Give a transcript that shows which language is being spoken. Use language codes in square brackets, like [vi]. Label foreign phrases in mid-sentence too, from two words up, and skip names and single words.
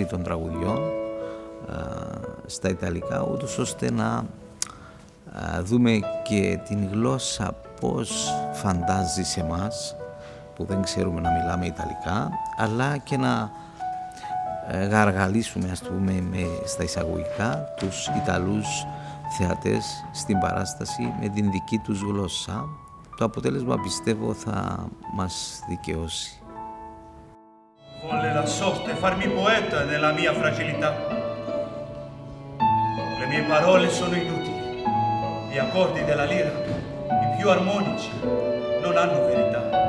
[el] των τραγουδιών στα Ιταλικά, ούτως ώστε να δούμε και την γλώσσα πώς φαντάζει σε εμάς που δεν ξέρουμε να μιλάμε Ιταλικά, αλλά και να γαργαλίσουμε, ας πούμε, στα εισαγωγικά τους Ιταλούς θεατές στην παράσταση με την δική τους γλώσσα. Το αποτέλεσμα πιστεύω θα μας δικαιώσει. [it] Volle la sorte farmi poeta nella mia fragilità. Le mie parole sono inutili. Gli accordi della lira, i più armonici, non hanno verità.